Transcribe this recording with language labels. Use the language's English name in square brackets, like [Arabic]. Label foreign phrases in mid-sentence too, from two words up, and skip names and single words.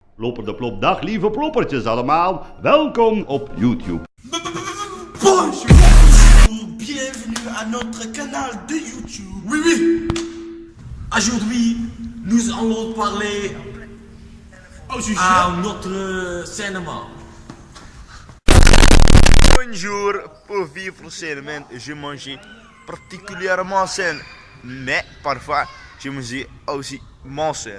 [Dutch] Plopper de Plop, dag lieve ploppertjes allemaal. Welkom op YouTube. [French] Bonjour, bienvenue à notre canal de YouTube. Oui, oui. Aujourd'hui, nous allons parler à notre cinéma. Bonjour, pour vivre sainement, je mange particulièrement sain, mais parfois je mange aussi moins sain.